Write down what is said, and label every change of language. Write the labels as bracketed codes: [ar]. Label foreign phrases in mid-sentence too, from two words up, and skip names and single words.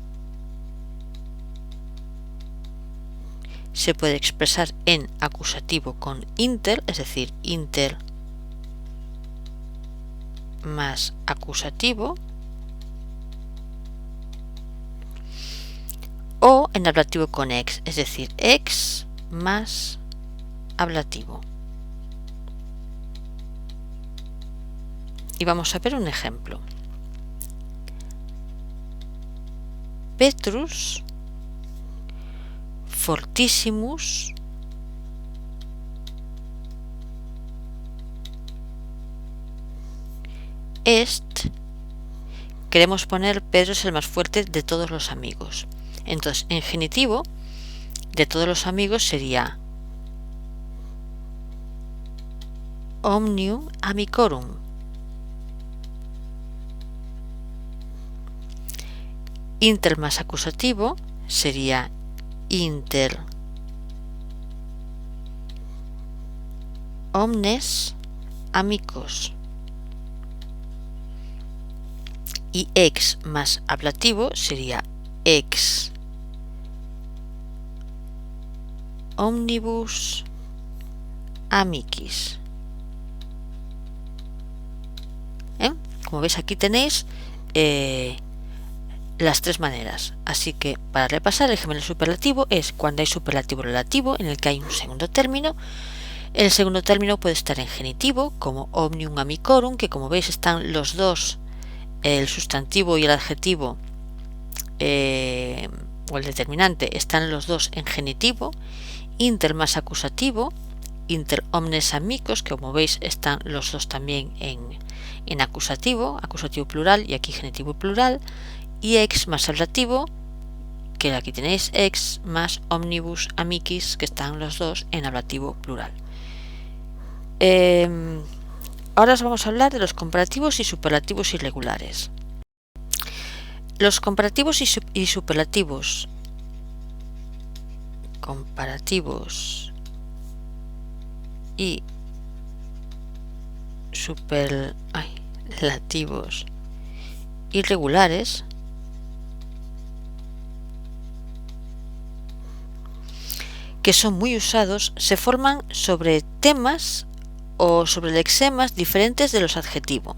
[es] se puede expresar en acusativo con inter, es decir, inter más acusativo, o en ablativo con ex, es decir, ex más ablativo. Y vamos a ver un ejemplo. [la] Petrus fortissimus est. [es] Queremos poner Pedro es el más fuerte de todos los amigos. Entonces, en genitivo, de todos los amigos sería [la] omnium amicorum. [es] Inter más acusativo sería [la] inter omnes amicos. [es] Y ex más ablativo sería [la] ex omnibus amicis. [es] Como veis, aquí tenéis las tres maneras. Así que para repasar, el gemelo superlativo es cuando hay superlativo relativo en el que hay un segundo término. El segundo término puede estar en genitivo, como [la] omnium amicorum, [es] que como veis están los dos, el sustantivo y el adjetivo o el determinante están los dos en genitivo. Inter más acusativo, [la] inter omnes amicos, [es] que como veis están los dos también en acusativo plural y aquí genitivo plural. Y ex más ablativo, que aquí tenéis ex más [la] omnibus amicis, [es] que están los dos en ablativo plural. Ahora os vamos a hablar de los comparativos y superlativos irregulares. Los comparativos y superlativos y superlativos irregulares que son muy usados se forman sobre temas o sobre lexemas diferentes de los adjetivos.